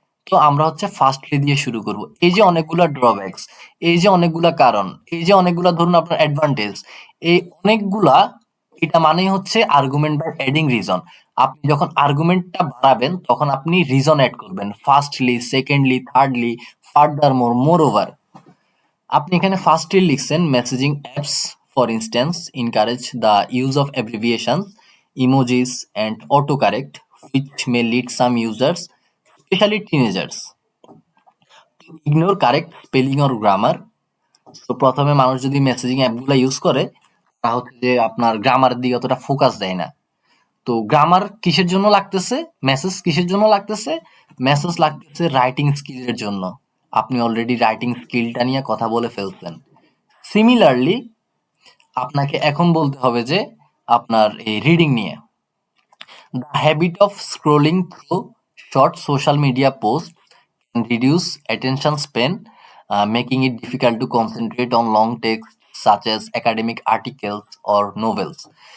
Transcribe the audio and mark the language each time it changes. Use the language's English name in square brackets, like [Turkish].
[Bangla] তো আমরা হচ্ছে ফার্স্টলি দিয়ে শুরু করব। এই যে অনেকগুলা ড্রব্যাকস, এই যে অনেকগুলা কারণ, এই যে অনেকগুলা ধরুন আপনার অ্যাডভান্টেজ, এই অনেকগুলা, এটা মানেই হচ্ছে আর্গুমেন্ট বাই অ্যাডিং রিজন। আপনি যখন আর্গুমেন্টটা বাড়াবেন তখন আপনি রিজন অ্যাড করবেন, ফার্স্টলি, সেকেন্ডলি, থার্ডলি, ফার্দার মোর, মোর ওভার। আপনি এখানে ফার্স্টলি লিখছেন [English] Messaging apps for instance encourage the use of abbreviations, emojis and autocorrect, which may lead some users, especially teenagers, to ignore correct spelling or grammar. [Bangla] তো প্রথমে মানুষ যদি messaging অ্যাপগুলো use করে, তা হচ্ছে যে আপনার গ্রামারের দিকে অতটা ফোকাস দেয় না। তো গ্রামার কিসের জন্য লাগতেছে, মেসেজ কিসের জন্য লাগতেছে, মেসেজ লাগতেছে রাইটিং স্কিলের জন্য। আপনি অলরেডি রাইটিং স্কিলটা নিয়ে কথা বলে ফেলছেন। সিমিলারলি আপনাকে এখন বলতে হবে যে আপনার এই রিডিং নিয়ে, [English] The habit of scrolling through short social media post can reduce attention span, making it difficult to concentrate on long texts such as academic articles or novels.